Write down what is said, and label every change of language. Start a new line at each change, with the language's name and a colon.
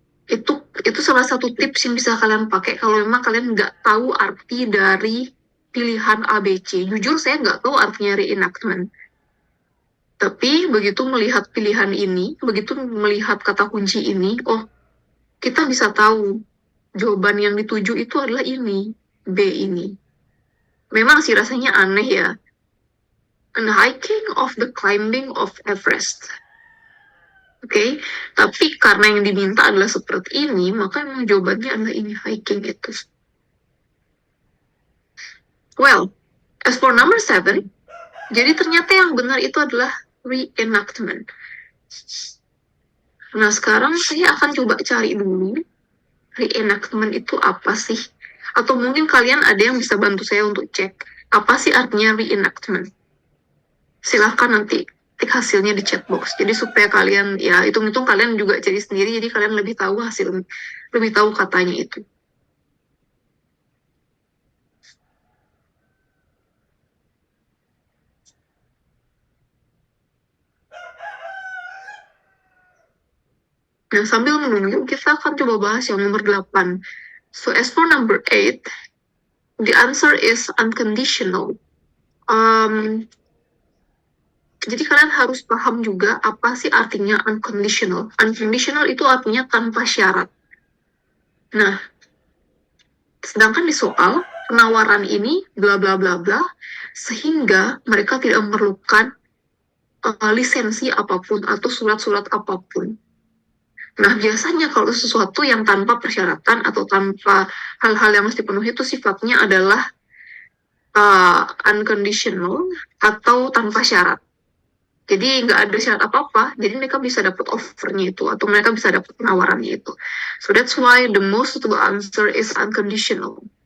Indonesian: Itu salah satu tips yang bisa kalian pakai kalau memang kalian nggak tahu arti dari pilihan ABC. Jujur saya nggak tahu artinya reenactment. Tapi begitu melihat pilihan ini, begitu melihat kata kunci ini, oh kita bisa tahu jawaban yang dituju itu adalah ini, B ini. Memang sih rasanya aneh ya.
English: And hiking of the climbing of Everest.
Indonesian: Oke, tapi karena yang diminta adalah seperti ini, maka memang jawabannya adalah ini, hiking itu.
English: Well, as for number 7,
Indonesian: jadi ternyata yang benar itu adalah reenactment. Nah, sekarang saya akan coba cari dulu reenactment itu apa sih? Atau mungkin kalian ada yang bisa bantu saya untuk cek apa sih artinya reenactment. Silahkan nanti tik hasilnya di chat box. Jadi supaya kalian, ya hitung-hitung kalian juga cari sendiri, jadi kalian lebih tahu lebih tahu katanya itu. Nah, sambil menunggu, kita akan coba bahas yang nomor 8.
English: So, as for number 8, the answer is unconditional.
Indonesian: Jadi kalian harus paham juga apa sih artinya unconditional. Unconditional itu artinya tanpa syarat. Nah, sedangkan di soal, penawaran ini bla bla bla bla, sehingga mereka tidak memerlukan lisensi apapun atau surat-surat apapun. Nah, biasanya kalau sesuatu yang tanpa persyaratan atau tanpa hal-hal yang mesti dipenuhi itu sifatnya adalah unconditional atau tanpa syarat. Jadi nggak ada syarat apa-apa, jadi mereka bisa dapat offernya itu, atau mereka bisa dapat penawarannya itu.
English: So that's why the most suitable answer is unconditional.